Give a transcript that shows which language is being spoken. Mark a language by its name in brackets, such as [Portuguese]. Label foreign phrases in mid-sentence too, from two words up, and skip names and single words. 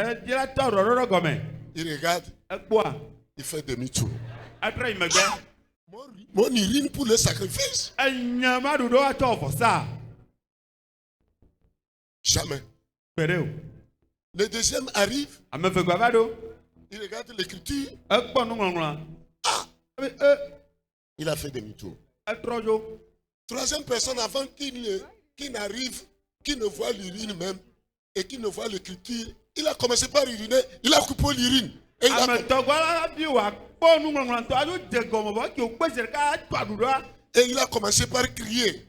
[French] Il regarde. Il fait demi-tour. Mon urine pour le sacrifice. Jamais. Le deuxième arrive. Il regarde l'écriture. [Ewe] Ekpɔ nuŋɔŋlɔa. [French] Il a fait demi-tour. [Ewe] Etrɔ dzo. [French] Troisième personne avant qui n'arrive, qui ne voit l'urine même et qui ne voit l'écriture, il a commencé par uriner, il a coupé l'urine. Et il a Et il a commencé par crier.